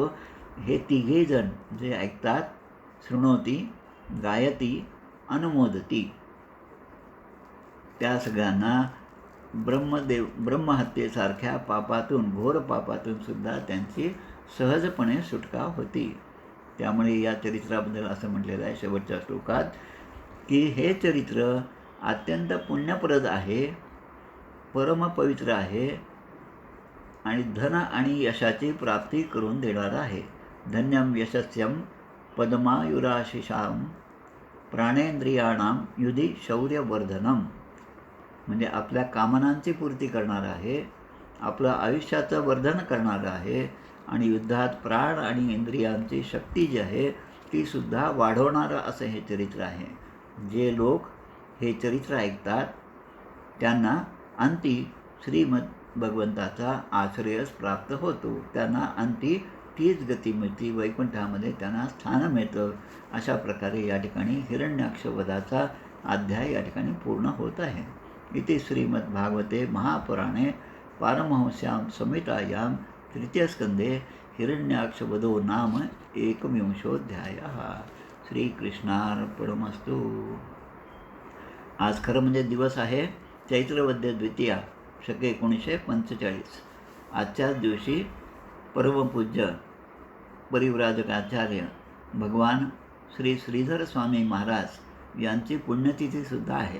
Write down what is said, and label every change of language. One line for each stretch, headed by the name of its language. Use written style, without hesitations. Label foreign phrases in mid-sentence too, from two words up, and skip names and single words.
Marathi: हे तिघे जण जे ऐकतात,
Sanskrit: शृणोती, गायती, अनुमोदती,
Marathi: त्या सगळ्यांना ब्रह्महत्येसारख्या पापातून, घोर पापातून सुद्धा त्यांची सहजपणे सुटका होती. त्यामुळे या चरित्राबद्दल असं म्हटलेलं आहे शेवटच्या श्लोकात की हे चरित्र अत्यंत पुण्यप्रद आहे, परमपवित्र आहे आणि धन आणि यशाची प्राप्ती करून देणारा आहे.
Sanskrit: धन्यम यशस्यम पद्मायुराशिषाम प्राणेंद्रियाणां युधी शौर्यवर्धनम.
Marathi: म्हणजे आपल्या कामनांची पूर्ती करणारं आहे, आपलं आयुष्याचं वर्धन करणारं आहे आणि युद्धात प्राण आणि इंद्रियांची शक्ती जी आहे ती सुद्धा वाढवणारं असं हे चरित्र आहे. जे लोक हे चरित्र ऐकतात त्यांना अंती श्रीमद भगवंताचा आश्रयच प्राप्त होतो. त्यांना अंती तीच गती मिळते, वैकुंठामध्ये त्यांना स्थान मिळतं. अशा प्रकारे या ठिकाणी हिरण्याक्षवधाचा अध्याय या ठिकाणी पूर्ण होत आहे.
Sanskrit: इति श्रीमद्भागवते महापुराणे पारमहंस्यां संहितायां तृतीयस्कंदे हिरण्याक्षवधो नाम एकविंशोऽध्यायः. श्रीकृष्णार्पणमस्तु.
Marathi: आज खरं म्हणजे दिवस आहे चैत्रवद्य द्वितीया, शके 1945. आजच्याच दिवशी परमपूज्य परिव्राजकाचार्य भगवान श्री श्रीधर स्वामी महाराज यांची पुण्यतिथीसुद्धा आहे.